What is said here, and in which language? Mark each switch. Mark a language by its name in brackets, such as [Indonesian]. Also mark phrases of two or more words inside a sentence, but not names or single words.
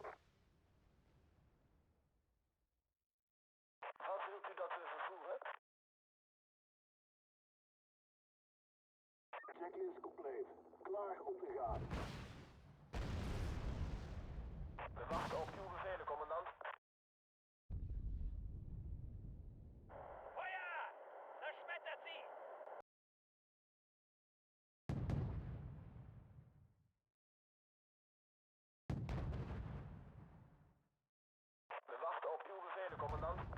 [Dutch] Wat wilt u dat we vervoeren? Checklist compleet. Klaar om te gaan. We wachten op uw bevelen, commandant. [German] Feuer! Zerschmettert sie! [Dutch] We wachten op uw bevelen, commandant.